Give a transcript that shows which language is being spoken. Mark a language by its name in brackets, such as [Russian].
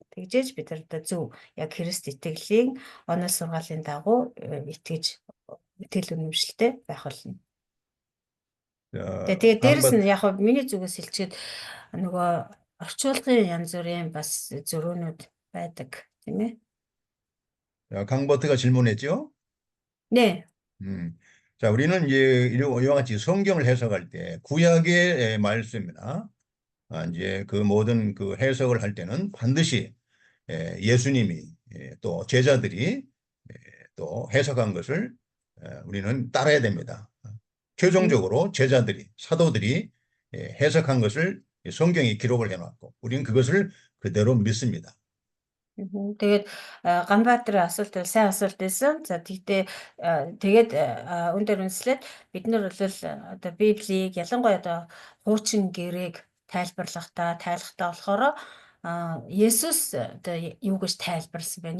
[Mongolian] Тэгжээж бид нар одоо зөв яг Христ итгэлийн онол сургаалын дагуу итгэл үнэмшилтэй байх болно. Тэгээд дээрэс нь яг миний зүгээс хэлчихэд нөгөө орчуулгын янз бүрийн бас зөрүүнүүд байдаг тийм ээ. [Korean] 강버트가 질문했죠? 네. 자, 우리는 이제 이와 같이 성경을 해석할 때 구약의 말씀이나 이제 그 모든 그 해석을 할 때는 반드시 예수님이 또 제자들이 또 해석한 것을 우리는 따라야 됩니다. 최종적으로 제자들이, 사도들이 해석한 것을 성경이 기록을 해놨고 우리는 그것을 그대로 믿습니다. [Mongolian] Тэгээд Ганбаатар асуулт бол сайн асуулт байсан. За тэгээд өндөр үнслээд бид нар бол одоо Библийг ялангуяа одоо хуучин гэрээг тайлхтаа болохоор Есүс одоо юу гэж тайлбарласан байна?